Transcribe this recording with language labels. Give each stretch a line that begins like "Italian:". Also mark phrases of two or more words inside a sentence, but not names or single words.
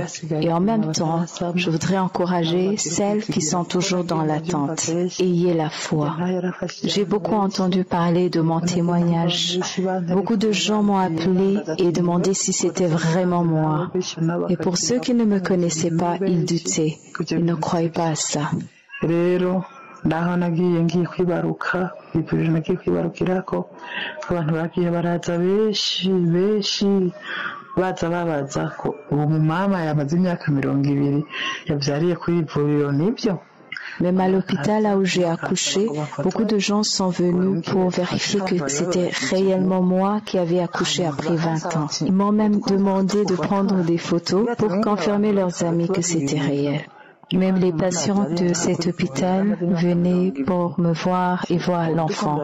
French: Et en même temps, je voudrais encourager celles qui sont toujours dans l'attente. Ayez la foi. J'ai beaucoup entendu parler de mon témoignage. Beaucoup de gens m'ont appelé et demandé si c'était vraiment moi. Et pour ceux qui ne me connaissaient pas, ils doutaient. Ils ne croyaient pas à ça.
Rundi: ndaho nagiye ngiye kwibaruka ivuriro nagiye kwibarukirako abantu bagiye baraza benshi baza babaza ko uwo mama yamaze imyaka 20 yavyariye kuri ivuriro nibyo.
French: Même à l'hôpital là où j'ai accouché, beaucoup de gens sont venus pour vérifier que c'était réellement moi qui avais accouché après 20 ans. Ils m'ont même demandé de prendre des photos pour confirmer leurs amis que c'était réel. Même les patients de cet hôpital venaient pour me voir et voir l'enfant.